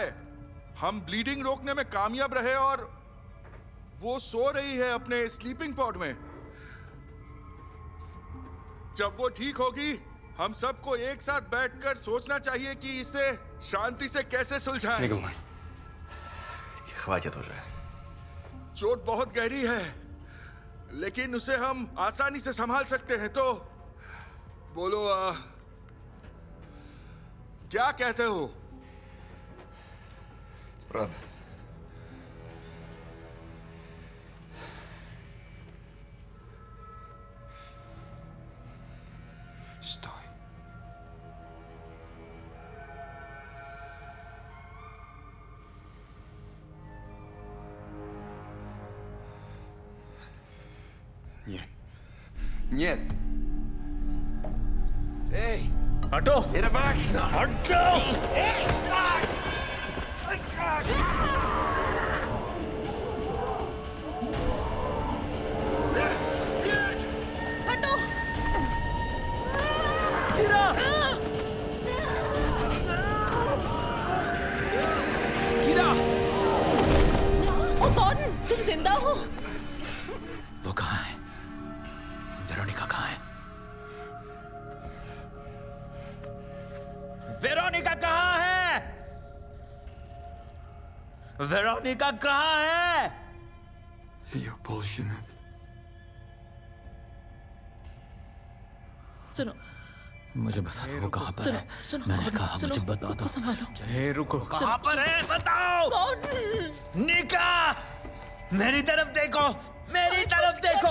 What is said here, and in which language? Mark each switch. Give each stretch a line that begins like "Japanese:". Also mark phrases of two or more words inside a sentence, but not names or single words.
Hindi: हम ब्लीडिंग रोकने में कामयाब रहे और वो सो रही है अपने
English: sleeping pod
Hindi: में। जब वो ठीक होगी, हम सबको एक साथ बैठकर सोचना चाहिए कि इसे शांति से कैसे सुलझाएं।
Russian: Николай. Хватит уже.
Hindi: चोट बहुत गहरी है, लेकिन उसे हम आसानी से संभाल सकते हैं। तो बोलो, क्या कहते हो?
Russian: Правда. Стой. Нет. Нет. Эй!
Hindi: हटो!
Russian: Это важно!
Hindi: हटो! हटो। कीरा! कीरा! ओ कौन? तुम जिंदा हो? वो कहाँ है? वेरोनिका कहाँ है? वेरोनिका कहाँ है? वेरोनिका कहाँ है? Ее полщины. सुनो, मुझे बता दो वो कहाँ पर सुनो, है। सुनो, मैंने कहा सुनो, मुझे बता खुद दो। को संभालो। हे रुको। कहाँ पर है? बताओ। कौन? निका! मेरी तरफ देखो, मेरी तरफ देखो।